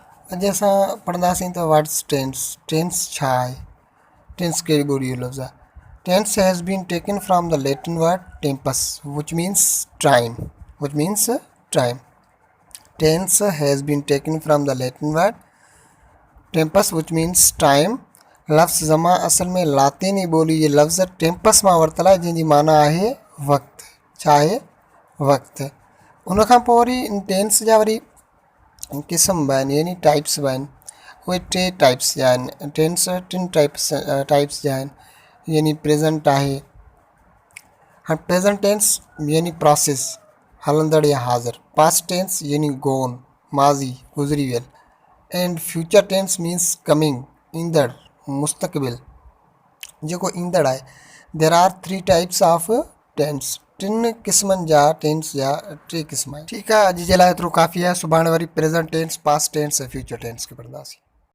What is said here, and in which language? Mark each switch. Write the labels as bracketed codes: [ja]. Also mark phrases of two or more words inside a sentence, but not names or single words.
[sd] अॼु असां पढ़ंदासीं त [en] what's tense. [sd] टेंस छा आहे? टेंस कहिड़ी ॿोलीअ जो लफ़्ज़ आहे? [en] tense has been taken from the Latin word tempus which means time, which means time. Tense has been taken from the Latin word tempus which means time. [sd] लफ़्ज़ ज़मा असल में लातीनी ॿोली जे लफ़्ज़ टेम्पस मां वरितल आहे जंहिंजी माना आहे वक़्तु। छा आहे? वक़्तु। उन खां पोइ वरी टेंस जा वरी क़िस्म बि आहिनि, यानी टाइप्स बि आहिनि। उहे टे टाइप्स जा आहिनि। टेंस टिनि टाइप्स जा आहिनि, यानी प्रेज़ेंट आहे। हाणे [en] present tense [sd] यानी प्रोसेस, हलंदड़ या हाज़िर। [en] past tense [sd] यानी गोन, माज़ी, गुज़री वियल। [en] and future tense means coming, [sd] ईंदड़, मुस्तक़बिल, जेको ईंदड़ आहे। [en] there are 3 types of tense. [sd] टिनि क़िस्मनि जा टेंस जा 3 क़िस्म आहिनि। ठीकु आहे, अॼु जे लाइ एतिरो काफ़ी आहे। सुभाणे वरी [en] present tense, past tense [sd] ऐं [en] future tense [sd] खे पढ़ंदासीं।